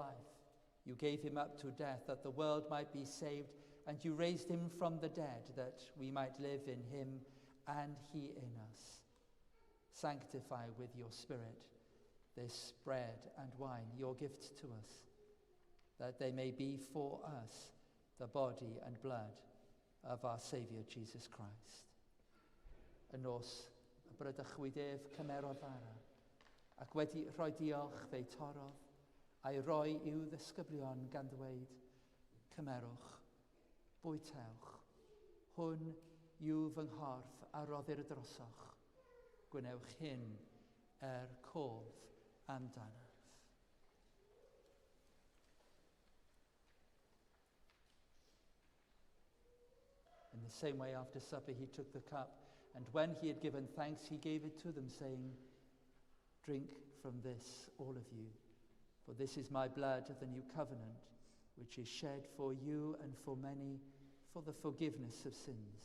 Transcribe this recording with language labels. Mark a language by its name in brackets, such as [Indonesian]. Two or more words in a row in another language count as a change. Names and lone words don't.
[English] You gave him up to death that the world might be saved, and you raised him from the dead, that we might live in him and he in us. Sanctify with your Spirit this bread and wine, your gift to us, that they may be for us the body and blood of our Saviour Jesus Christ. [Welsh] Yn nos y brydachwydef cymerodd ara, ac wedi rhoi diolch fe'i torodd, a'i roi i'w ddisgyblion gan ddweud, cymerwch, bwytewch, hwn yw fy nghorff a roddir drosoch, gwnewch hyn cof amdanaf. [English] In the same way, after supper, he took the cup, and when he had given thanks, he gave it to them, saying, drink from this, all of you, for this is my blood of the new covenant, which is shed for you and for many for the forgiveness of sins.